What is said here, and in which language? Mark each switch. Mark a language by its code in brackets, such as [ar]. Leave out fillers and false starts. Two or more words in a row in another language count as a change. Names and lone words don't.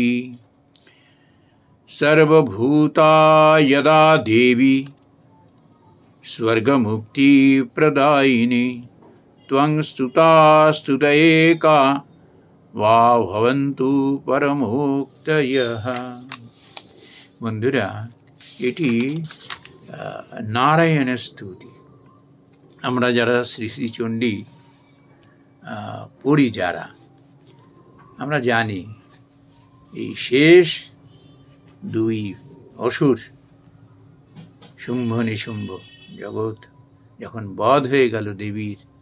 [sa] सर्वभूता यदा देवी स्वर्गमुक्ति प्रदायिनी त्वं स्तुता स्तुत एका वा भवन्तु परमोक्तयः। [bn] বন্ধুরা এটি নারায়ণ স্তুতি আমরা যারা শ্রী শ্রী চণ্ডী পড়ি যারা আমরা জানি এই শেষ দুই অসুর শুম্ভ নিশুম্ভ জগৎ যখন বধ হয়ে গেল দেবীর